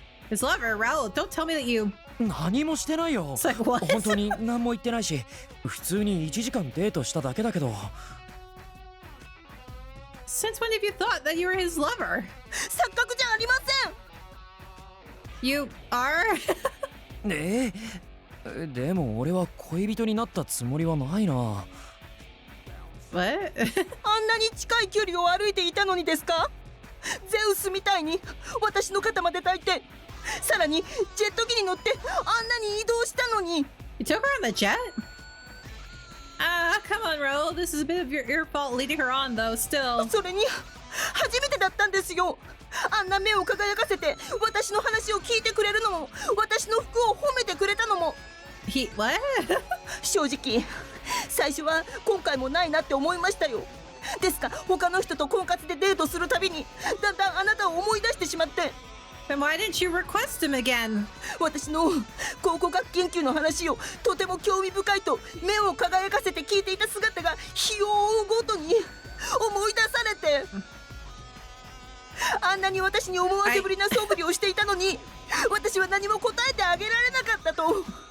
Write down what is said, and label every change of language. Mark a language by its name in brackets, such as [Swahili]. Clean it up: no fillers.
[English] His lover, Raul, don't tell me that you... [Japanese] 何もしてないよ。 [English] It's like, what? [Japanese] 本当に何も言ってないし、普通に1時間デートしただけだけど。 [English] Since when have you thought that you were his lover? [Japanese] 錯覚じゃありません。 [English] You are? [Japanese] でも俺は恋人になったつもりはないな。 [English] What? [Japanese] あんなに近い距離を歩いていたのにですか？ゼウスみたいに私の肩まで抱いて、さらにジェット機に乗ってあんなに移動したのに。 [English] You took her on the jet? Come on, Raul. This is a bit of your fault leading her on, though, still. [Japanese] それに初めてだったんですよ。あんな目を輝かせて私の話を聞いてくれるのも、私の服を褒めてくれたのも。 [English] What? [Japanese] 正直最初は今回もないなって思いましたよ。ですが他の人と婚活でデートするたびにだんだんあなたを思い出してしまって。 [English] Then why didn't you request him again? [Japanese] 私の考古学研究の話をとても興味深いと目を輝かせて聞いていた姿が日を追うごとに思い出されて、あんなに私に思わせぶりな素振りをしていたのに、私は何も答えてあげられなかったと。